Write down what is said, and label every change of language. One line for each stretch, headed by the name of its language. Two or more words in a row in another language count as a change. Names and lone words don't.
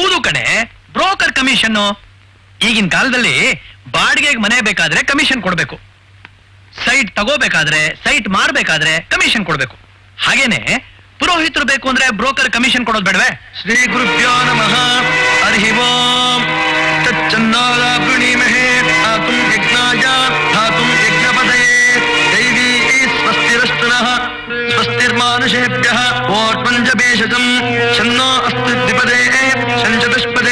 Kannada: ಹೌದು ಕಣೆ,
English: broker commission.
Kannada: ಈಗಿನ ಕಾಲದಲ್ಲಿ ಬಾಡಿಗೆಗೆ ಮನೆ ಬೇಕಾದ್ರೆ ಕಮಿಷನ್ ಕೊಡ್ಬೇಕು, ಸೈಟ್ ತಗೋಬೇಕಾದ್ರೆ, ಸೈಟ್ ಮಾರ್ಬೇಕಾದ್ರೆ ಕಮಿಷನ್ ಕೊಡ್ಬೇಕು. ಹಾಗೇನೆ ಪುರೋಹಿತರು ಬೇಕು ಅಂದ್ರೆ
English: broker commission
Kannada: ಕೊಡೋದು ಬೇಡವೆ?
Sanskrit: ಶ್ರೀ ಗುರುಭ್ಯೋ ನಮಃ. ಹರಿ ಓಂ. ತಚ್ಚಂದಾಲಾವೃಣೀಮಹೇ ಧಾತುಂ ಯಜ್ಞಾಯ ಧಾತುಂ ಯಜ್ಞಪದಯೇ ದೈವೀ ಸ್ವಸ್ತಿರಸ್ತುನಃ ಸ್ವಸ್ತಿರ್ಮಾನುಷೇಭ್ಯಃ ಓರ್ಪಂಚಭೇಷಜಂ ಛನ್ನೋ ಅಸ್ತು ದ್ವಿಪದೇ ಶಂಚತುಷ್ಪದೇ.